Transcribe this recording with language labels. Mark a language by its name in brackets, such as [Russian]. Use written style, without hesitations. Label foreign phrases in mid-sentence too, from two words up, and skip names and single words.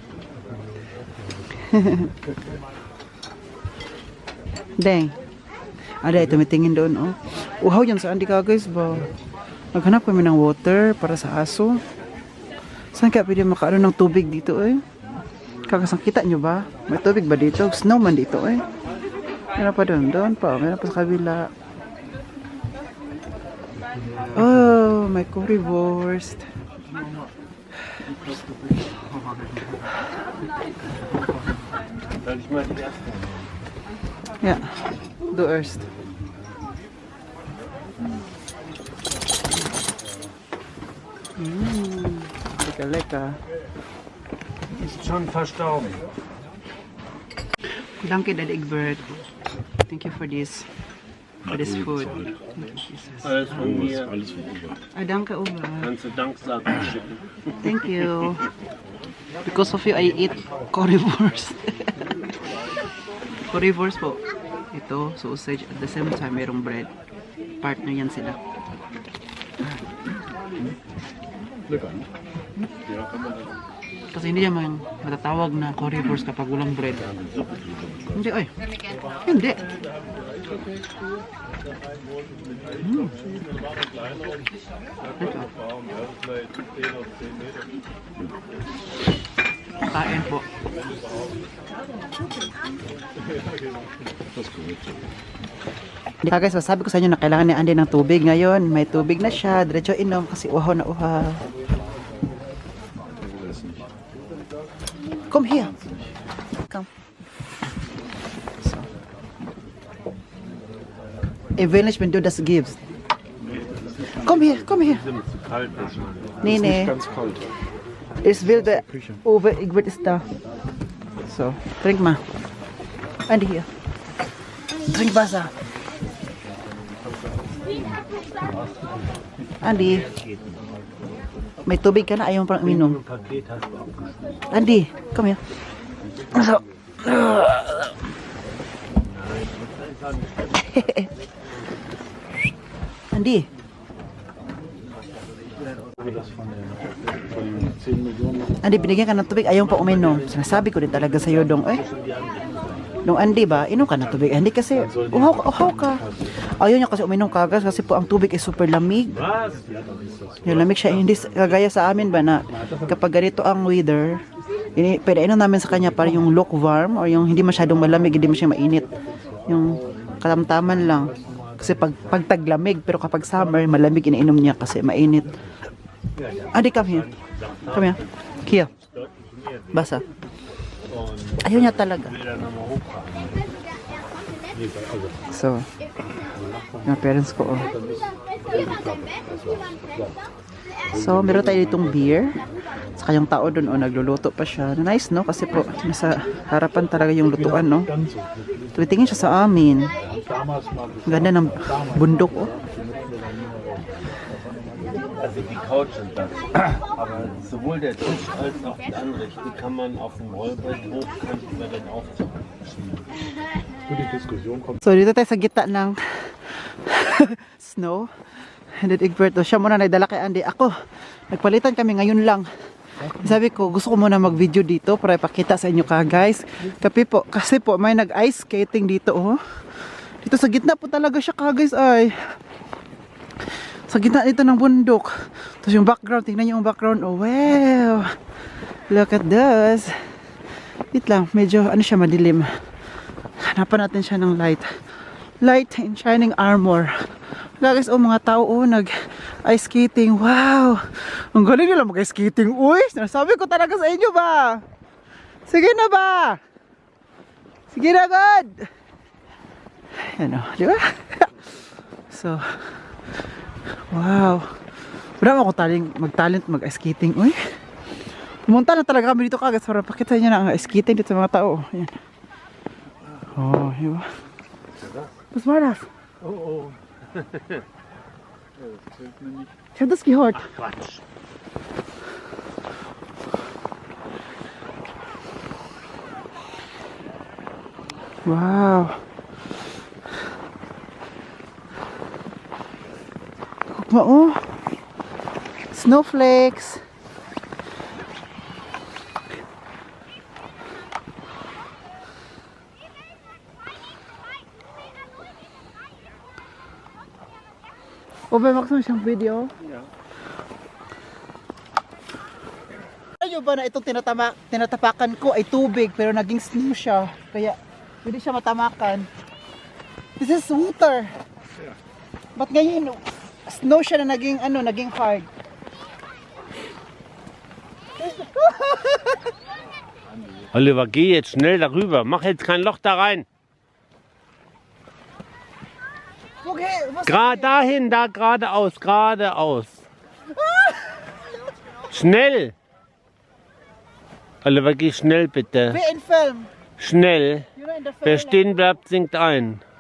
[Filipino] Deng. Ada tumitingin doon, oh. Uhaw yan sa Andy ka, guys, ba? Naghanap kami ng water para sa aso. Saan kaya pwede makaano ng tubig dito, eh? Kakasang kita nyo ba? May tubig ba dito? Snowman dito, eh. Meron pa doon, doon pa. Meron pa sa kabila. Oh, may currywurst. [German] Soll ich mal die erste? Ja, du erst. Lecker, lecker. Ist schon verstorben. Danke, [English] Dad Egbert. Thank you for this. For this food. [German] Alles von mir. Ah, danke, Uwe. Kannst du Danksagen schicken. [English] Thank you. Because of you, I eat currywurst. [Filipino] Currywurst po. Ito, sausage. [English] At the same time, [Filipino] mayroong bread. Partner yan sila. Kasi hindi naman matatawag na currywurst kapag walang bread. Hindi, oy. Hindi. Ito. Kain po. Guys, sabi ko sa inyo na kailangan ni Andy ng tubig ngayon. May tubig na siya. Diretso inom kasi uhaw na uhaw. [English] Come here. Come. So. [German] Ich will nicht, wenn du das gibst. Komm hier, komm hier. Kalt ist. Nee, nee. Ganz kalt. Ich will der Uwe, Egbert ist da. So, trink mal. Andy hier. Trink Wasser. Andy. [Filipino] May tubig ka na, ayaw mo parang uminom. [German] Paket hast du auch. Andy, komm her. So. Andy, Andi, [Filipino] binigyan ka ng tubig, ayaw pa uminom. Sinasabi ko din talaga sa'yo, Dong. Nung Andi ba, inom ka ng tubig. Andi kasi, uhaw ka. Ayaw niya kasi uminom kagas kasi po ang tubig [English] is super [Filipino] lamig. Yung lamig siya, hindi kagaya sa amin ba na kapag ganito ang weather, pwede inom namin sa kanya para yung [English] lukewarm or [Filipino] yung hindi masyadong malamig, hindi masyadong mainit. Yung katamtaman lang. Kasi pag taglamig, pero kapag summer, malamig iniinom niya kasi mainit. [English] Adi, come here. Come here. Here. [Filipino] Basa. Ayaw niya talaga. So, yung parents ko, oh. So, meron tayo ditong beer. Saka yung tao dun, oh, nagluluto pa siya. Nice, no? Kasi po, nasa harapan talaga yung lutuan, no? Tumitingin siya sa amin. Ganda ng bundok, oh. [German] Also die Couch und das. Aber sowohl der Tisch als auch die Anrichte kann man auf dem Rollbrett hochkant über den Aufzug schieben. [Filipino] So, dito tayo sa gitna ng snow. [English] And then [Filipino] Egberto, siya muna nagdala kay Andy. Ako, nagpalitan kami ngayon lang. Sabi ko, gusto ko muna mag-video dito para ipakita sa inyo ka, guys. Kasi po, may nag-ice skating dito, oh. Dito sa gitna po talaga siya ka, guys, ay. Sa gitna dito ng bundok. Tapos yung background, tingnan niyo yung background. [English] Oh, wow. Look at this. [Filipino] Wait lang, medyo, ano siya, madilim. Hanapan natin siya ng light. [English] Light in shining armor. [Filipino] Guys, oh, mga tao, oh, nag-ice skating. Wow. Ang galing nila mag-ice skating. Uy, sinasabi ko talaga sa inyo ba? Sige na ba? Sige na, God. Ano, di ba? So, wow. Wala mo ako mag-talent mag-ice skating. Uy. Pumunta na talaga kami dito kagad para pakita niyo na ang ice skating dito sa mga tao. Ayan. Oh, diba? [German] Was war das? Oh, oh. Ich hab das gehört. Ach, Quatsch. Wow. Guck mal, oh. Snowflakes. [Filipino] O, ba, magkasama siyang video? [German] Ja. [Filipino] Ayo ba na itong tinatapakan ko ay tubig pero naging snow siya. Kaya hindi siya matamakan. [English] This is water. [Filipino] Ba't ngayon snow siya na naging naging hard? [German] Oliver, geh jetzt schnell darüber. Mach jetzt kein Loch da rein. Okay, was Gerade dahin, da geradeaus, geradeaus. Schnell. Oliver, geh schnell bitte. wie in Film. Schnell. [English] You know, in the film. [German] Wer stehen bleibt, sinkt ein.